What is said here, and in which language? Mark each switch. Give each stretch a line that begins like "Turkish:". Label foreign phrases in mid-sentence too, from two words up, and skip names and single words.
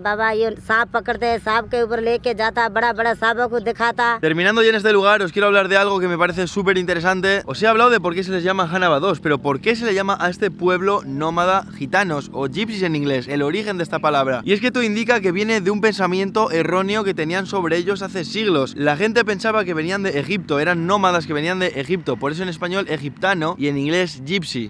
Urdu: بابا یہ سانپ پکڑتے ہیں، سانپ کے اوپر لے کے جاتا، بڑا بڑا سانپوں کو دکھاتا.
Spanish: Terminando ya en este lugar, os quiero hablar de algo que me parece súper interesante. Os he hablado de por qué se les llama Hanabados, pero por qué se le llama a este pueblo nómada gitanos o gypsies en inglés, el origen de esta palabra. Y es que esto indica que viene de un pensamiento erróneo que tenían sobre ellos hace siglos. La gente pensaba que venían de Egipto, eran nómadas que venían de Egipto, por eso en español egiptano y en inglés gypsy.